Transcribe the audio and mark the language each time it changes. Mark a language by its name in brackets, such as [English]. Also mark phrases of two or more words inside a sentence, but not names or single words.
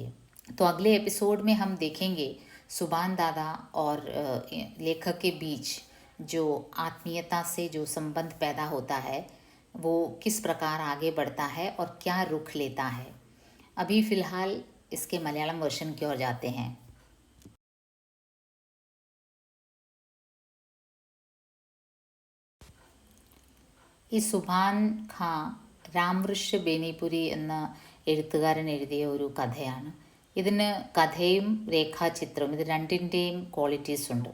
[Hindi] तो अगले एपिसोड में हम देखेंगे सुबान दादा और लेखक के बीच जो आत्मीयता से जो संबंध पैदा होता है वो किस प्रकार आगे बढ़ता है और क्या रुख लेता है। अभी फ़िलहाल इसके मलयालम वर्जन की ओर जाते हैं। [Malayalam] ഈ സുഭാൻ ഖാൻ രാംവൃക്ഷ ബേനിപുരി എന്ന എഴുത്തുകാരൻ എഴുതിയ ഒരു കഥയാണ്. ഇതിന് കഥയും രേഖാചിത്രവും ഇത് രണ്ടിൻ്റെയും ക്വാളിറ്റീസ് ഉണ്ട്.